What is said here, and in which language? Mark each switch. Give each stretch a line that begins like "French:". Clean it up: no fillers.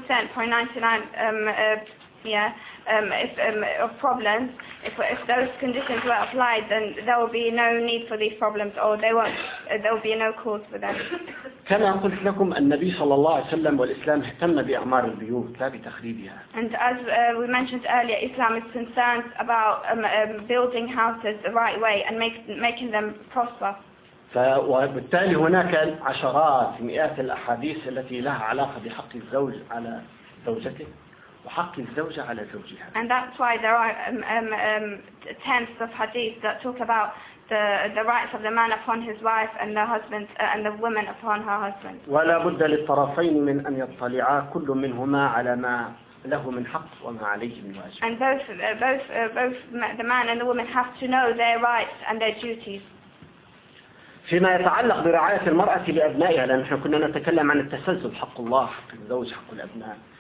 English: 99.99 if problems if those conditions were applied then there will be no need for these problems or they won't there will be no cause for them.
Arabic: كما قلت لكم النبي صلى الله عليه وسلم والإسلام اهتم بأعمار البيوت لا بتخريبها.
English: And as we mentioned earlier, Islam is concerned about building houses the right way and making them prosper.
Arabic: وبالتالي هناك عشرات مئات الأحاديث التي لها علاقة بحق الزوج على زوجته. وحق الزوجة على زوجها.
English: And that's why there are tens of hadith that talk about the rights of the man upon his wife and the husband and the woman upon her husband.
Arabic: ولا بد للطرفين من أن يطلعا كل منهما على ما له من حق وما عليه من واجب.
English: And both the man and the woman have to know their rights and their duties.
Arabic: فيما يتعلق برعاية المرأة لأبنائها لأن إحنا كنا نتكلم عن التسلسل حق الله حق الزوج حق الأبناء.